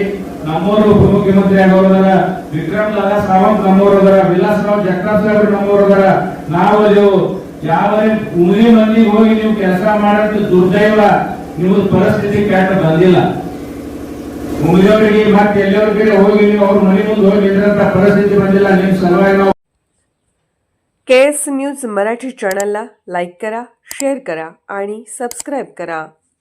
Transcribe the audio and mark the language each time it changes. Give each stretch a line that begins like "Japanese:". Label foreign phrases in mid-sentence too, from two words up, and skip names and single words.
Kannada: ನಮ್ಮವರು ಉಪಮುಖ್ಯಮಂತ್ರಿ ಆಗೋದಾರ, ವಿಕ್ರಮ್ ದಾದಾ ಸಾವಂತ್ ನಮ್ಮವರು ಅದಾರ, ವಿಲಾಸರಾವ್ ಜಗತಾಪ್ ಸಾಹೇಬ್ರು ನಮ್ಮವರು ಅದಾರ. ನಾವು ಯಾವ ಉಮರಿ ಮಂದಿಗೆ ಹೋಗಿ ನೀವು ಕೆಲಸ ಮಾಡೋದು ದುರ್ದೈವ, ನಿಮ್ಮದು ಪರಿಸ್ಥಿತಿ ಕೆಟ್ಟ ಬಂದಿಲ್ಲ. ಉಮರಿಯವರಿಗೆ ಮತ್ತೆ ಎಲ್ಲರಿಗೂ ಹೋಗಿ ನೀವು ಅವ್ರ ಮನೆ ಮುಂದೆ ಹೋಗಿ ನಿಂದ್ರಂತ ಪರಿಸ್ಥಿತಿ ಬಂದಿಲ್ಲ. ನಿಮ್ಮ ಸಲುವಾಗಿ ನಾವು
Marathi: KS न्यूज मराठी चॅनलला लाईक करा, शेअर करा आणि सबस्क्राईब करा.